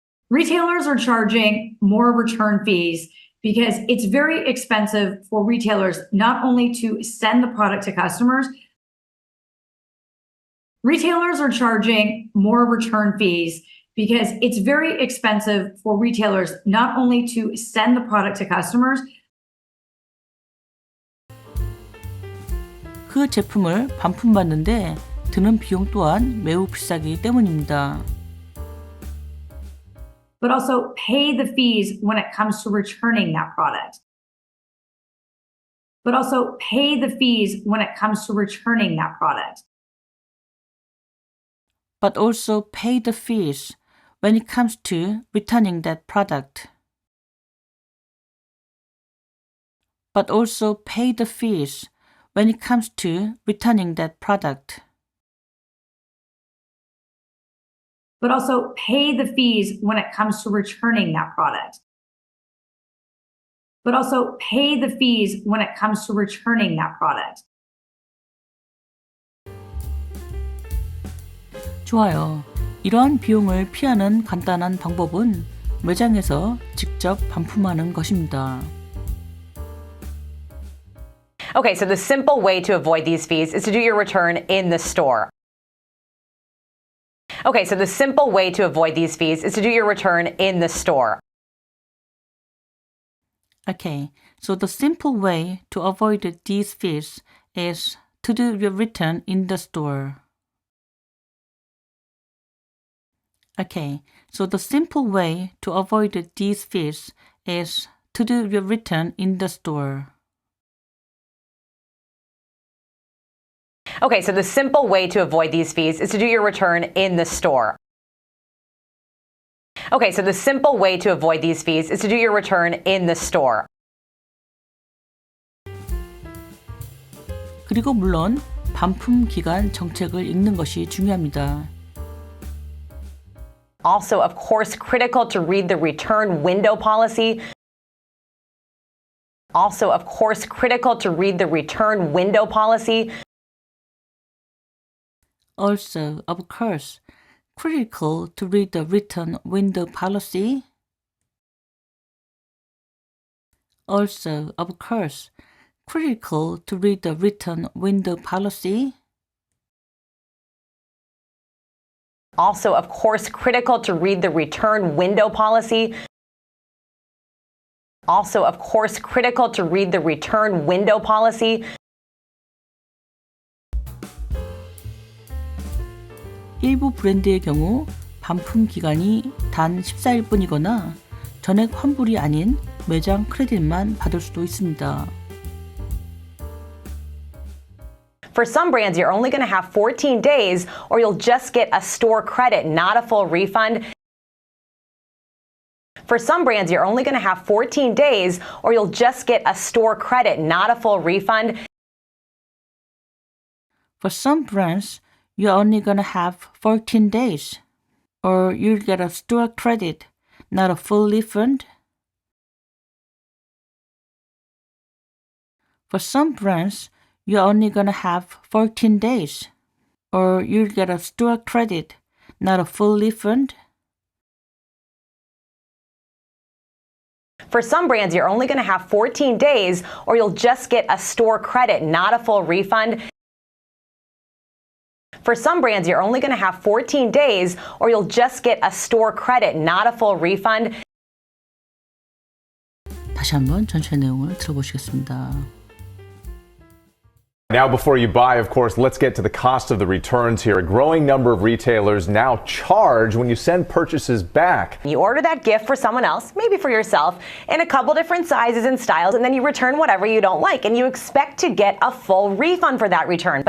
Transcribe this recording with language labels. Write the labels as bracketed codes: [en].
[en] Retailers are charging more return fees because it's very expensive for retailers not only to send the product to customers. Retailers are charging more return fees because it's very expensive for retailers not only to send the product to customers. [ko] 그 제품을 반품받는데 드는 비용 또한 매우 비싸기 때문입니다. [en] But also pay the fees when it comes to returning that product. But also pay the fees when it comes to returning that product. But also pay the fees when it comes to returning that product. But also pay the fees when it comes to returning that product. But also pay the fees when it comes to returning that product. But also pay the fees when it comes to returning that product. [ko] 좋아요. 이러한 비용을 피하는 간단한 방법은 매장에서 직접 반품하는 것입니다. [en] Okay, so the simple way to avoid these fees is to do your return in the store. Okay, so the simple way to avoid these fees is to do your return in the store. Okay, so the simple way to avoid these fees is to do your return in the store. Okay, so the simple way to avoid these fees is to do your return in the store. Okay, so the simple way to avoid these fees is to do your return in the store. Okay, so the simple way to avoid these fees is to do your return in the store. [ko] 그리고 물론 반품 기간 정책을 읽는 것이 중요합니다. [en] Also, of course, critical to read the return window policy. Also, of course, critical to read the return window policy. Also, of course, critical to read the return window policy. Also, of course, critical to read the return window policy. Also, of course, critical to read the return window policy. Also, of course, critical to read the return window policy. [ko] 일부 브랜드의 경우 반품 기간이 단 14일뿐이거나 전액 환불이 아닌 매장 크레딧만 받을 수도 있습니다. [en] For some brands, you're only going to have 14 days, or you'll just get a store credit, not a full refund. For some brands, you're only going to have 14 days, or you'll just get a store credit, not a full refund. For some brands, you're only gonna have 14 days, or you'll get a store credit, not a full refund. For some brands, you're only gonna have 14 days, or you'll get a store credit, not a full refund. For some brands, you're only going to have 14 days, or you'll just get a store credit, not a full refund. For some brands, you're only going to have 14 days, or you'll just get a store credit, not a full refund. [ko] 다시 한번 전체 내용을 들어보시겠습니다. [en] Now, before you buy, of course, let's get to the cost of the returns here. A growing number of retailers now charge when you send purchases back. You order that gift for someone else, maybe for yourself, in a couple different sizes and styles, and then you return whatever you don't like, and you expect to get a full refund for that return.